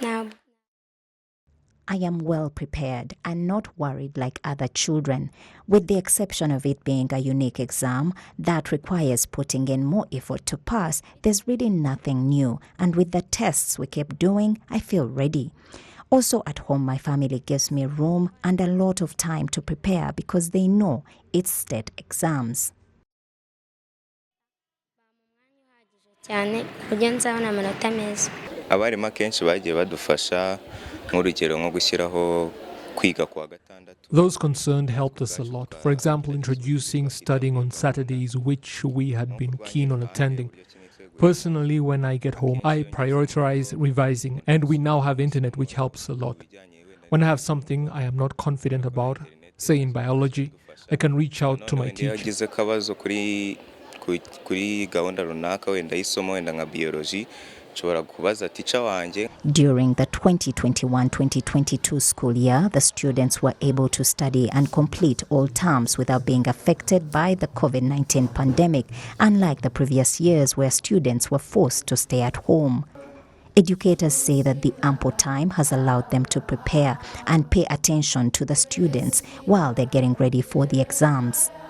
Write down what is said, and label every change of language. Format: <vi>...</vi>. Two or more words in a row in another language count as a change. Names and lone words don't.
<en>I am well prepared and not worried like other children, with the exception of it being a unique exam that requires putting in more effort to pass. There's really nothing new, and with the tests we keep doing, I feel ready. Also at home, my family gives me room and a lot of time to prepare because they know it's state exams.</en> <rw>Abarimu akenshi bagiye badufasha nk'urugero nko gushyiraho kwiga kwa gatandatu.</rw> <en>Those concerned helped us a lot. For example, introducing studying on Saturdays, which we had been keen on attending. Personally, when I get home, I prioritize revising, and we now have internet, which helps a lot. When I have something I am not confident about, say in biology, I can reach out to my teacher.</en> <rw>Kuri gahunda runaka wenda isomo wenda nka biology nshobora kubaza teacher wanje.</rw> <en>During the 2021-2022 school year, the students were able to study and complete all terms without being affected by the COVID-19 pandemic, unlike the previous years where students were forced to stay at home. Educators say that the ample time has allowed them to prepare and pay attention to the students while they're getting ready for the exams.</en>